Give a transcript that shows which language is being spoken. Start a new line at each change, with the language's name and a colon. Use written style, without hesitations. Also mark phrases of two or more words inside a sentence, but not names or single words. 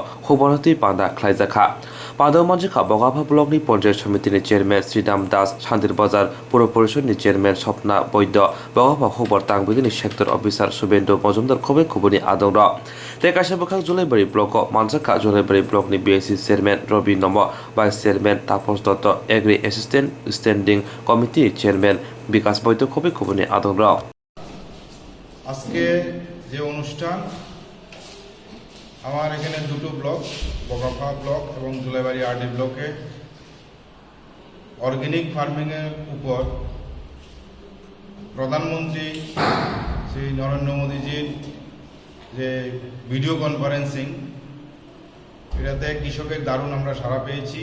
Kok Borok: Hukbarno Panda Khwlairijakha Padomanjika Bogafa Blogni Ponje Chomitini Chairman Sridam Das Shantir Bazar Puro Porishoni Chairman Sopna Boydo Bogafa Hukbar Tangbidini
English: Sector Officer
Kok Borok: Subendo Mojumdar Khobe Khubuni Adongra Tekasha Bokak Julaibario Blog Manjaka Julaibario Blog ni
English: BSC Chairman
Kok Borok: Robi Nomo
English: Vice Chairman
Kok Borok: Tapos Dotto
English: Agri Assistant Standing Committee Chairman
Kok Borok: Bikas Boydo Khobe Khubuni Adongra
Bangla: আজকে যে অনুষ্ঠান আমার এখানে দুটো ব্লক বগাফা ব্লক এবং জুলাইবাড়ি আরডি ব্লকে
English: organic farming
Bangla: এর উপর প্রধানমন্ত্রী শ্রী নরেন্দ্র মোদীজির যে
English: video conferencing
Bangla: এটাতে কৃষকের দারুণ আমরা সাড়া পেয়েছি।